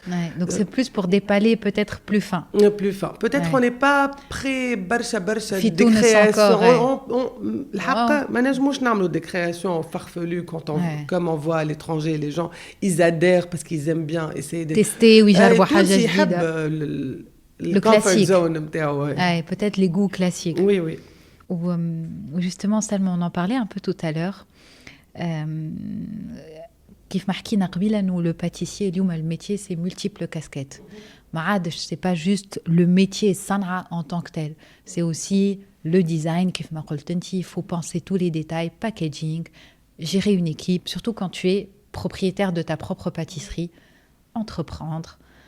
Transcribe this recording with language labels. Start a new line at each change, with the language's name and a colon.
French: Ouais, donc c'est plus pour des palais peut-être plus fins. Plus fins. Peut-être on n'est pas prêt, barcha, des créations.
Arabic: ما نجموش نعملوا
French: des créations farfelues quand comme on voit à l'étranger, les gens, ils adhèrent parce qu'ils aiment bien essayer de...
Arabic: Tester, ويجربوا حاجة جديدة.
French: Le comfort zone نتاعو. Peut-être les goûts classiques. Oui, oui. Ou justement, Salma, on en parlait un peu tout à l'heure.
Arabic: كيف ما حكينا قبيله انه
French: le pâtissier
Arabic: اليوم الميتير
French: c'est multiples casquettes.
Arabic: ما عادش
French: c'est pas juste le métier صنعة en tant que tel. C'est aussi le design
Arabic: كيف ما قلت انت,
French: il faut penser tous les détails, packaging, gérer une équipe, surtout quand tu es propriétaire de ta propre pâtisserie, entreprendre.